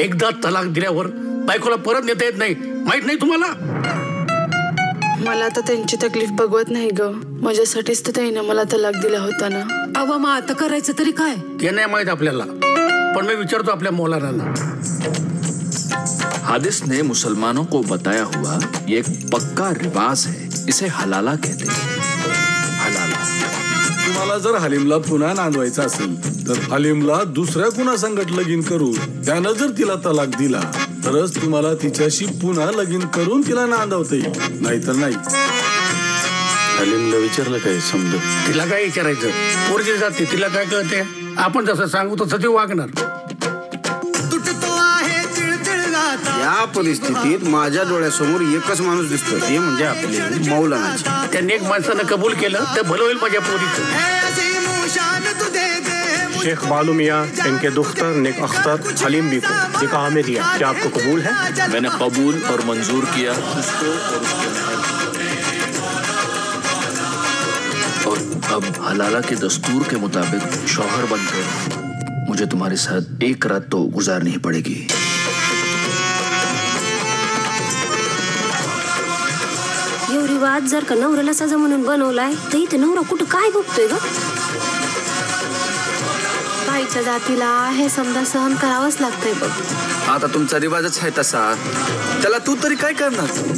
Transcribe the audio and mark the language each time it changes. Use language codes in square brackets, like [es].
[mr] एकदा तलाक दिल्यावर बायकोला परत नेता येत नाही, माहित नाही तुम्हाला? मला आता त्यांची तकलीफ बघवत नाही ग. माझ्यासाठीच तर त्याने मला तलाक दिला होता ना. अवा मग आता करायचं तरी काय? ते नाही माहित आपल्याला, पण मी विचारतो आपल्या मौलाना. [hi] हादिस ने मुसलमानों को बताया हुआ ये एक पक्का रिवाज है, इसे हलाला कहते हैं. हलाला. [mr] तुम्हाला जर हलीमला पुन्हा नांदवायचं असेल तर हलीमला दुसऱ्या कुणासंगत लगीन करून त्यानं जर तिला तलाक दिला तरच तुम्हाला तिच्याशी पुन्हा लगीन करून तिला नांदवता येईल, नाहीतर नाही. हलीमला विचारलं काय समज? तिला काय विचारायचं? पोरगी जाते, तिला काय कळते? आपण जसं सांगू तसं ते वागणार. या परिस्थितीत माझ्या डोळ्यासमोर एकच माणूस दिसतो, ते म्हणजे आपले मौलाना. त्यांनी एक माणसानं कबूल केलं तर भलं होईल माझ्या पोरीचं. [hi] शेख बालू मियाँ, इनके दुख्तर नेक अख्तर हलीम भी को निकाह में दिया. क्या आपको कबूल है? मैंने कबूल और मंजूर किया उसको और उसके महल. और अब हलाला के दस्तूर के मुताबिक शौहर बनकर मुझे तुम्हारे साथ एक रात तो गुजारनी ही पड़ेगी. [mr] यो रिवाज जर का नवऱ्याला सजा म्हणून बनवलाय तर इथे नवरा कुठं काय बघतोय ग? बाईच्या जातीला हे समजा सहन करावंच लागतंय बघ. आता तुमचा रिवाजच आहे तसा, त्याला तू तरी काय करणार?